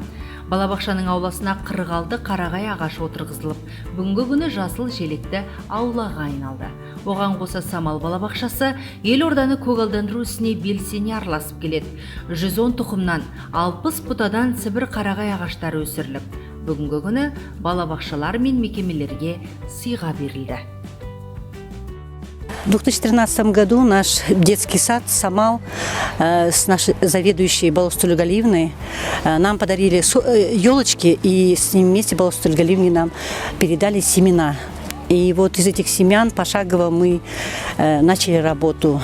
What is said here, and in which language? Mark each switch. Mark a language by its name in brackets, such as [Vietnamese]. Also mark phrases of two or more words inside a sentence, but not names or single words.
[Kazakh] Балабақшаның ауласына 46 қарағай ағашы отырғызылып, бүгінгі күні жасыл желекті аулаға айналды. Оған қоса Самал балабақшасы елорданы көгалдандыру ісіне белсене араласып келеді. 110 тұқымнан 60 бұтадан Сібір қарағай ағаштары өсіріліп, бүгінгі күні балабақшалар мен мекемелерге сыйға берілді. [Russian] В 2013 году наш детский сад «Самал» с нашей заведующей Балустуль Галиевной нам подарили елочки, и с ними вместе Балустуль Галиевне нам передали семена. И вот из этих семян пошагово мы начали работу.